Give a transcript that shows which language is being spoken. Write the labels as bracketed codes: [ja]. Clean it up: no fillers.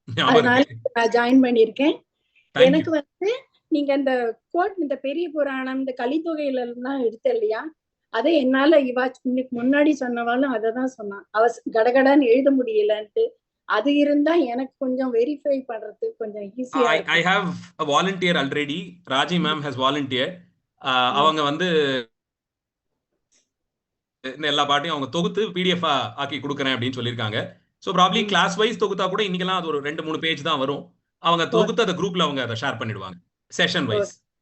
[ta] அதனால நான் ஜாயின் பண்ணியிருக்கேன். எனக்கு வந்து நீங்க இந்த கோட் இந்த பெரிய புராணம் இந்த கலித்தொகையில எல்லாம் எடுத்த இல்லையா, அதை என்னால இன்னைக்கு முன்னாடி சொன்னவாலும் அதை தான் சொன்னான். கடகடான்னு எழுத முடியலன்ட்டு. அது இருந்தா எனக்கு கொஞ்சம் வெரிஃபை பண்றது கொஞ்சம் ஈஸியா. [en] I have a volunteer already. Raji ma'am has volunteered. [ta] அவங்க வந்து இந்த எல்லா பாட்டையும் அவங்க தொகுத்து PDF ஆக்கி கொடுக்குறேன் அப்படின்னு சொல்லியிருக்காங்க. ஸோ ப்ராப்ளி கிளாஸ் வைஸ் தொகுத்தா கூட இன்னைக்கெல்லாம் அது ஒரு 2-3 பேஜ் தான் வரும். அவங்க தொகுத்து அந்த குரூப்ல அவங்க அதை ஷேர் பண்ணிடுவாங்க செஷன் வைஸ்.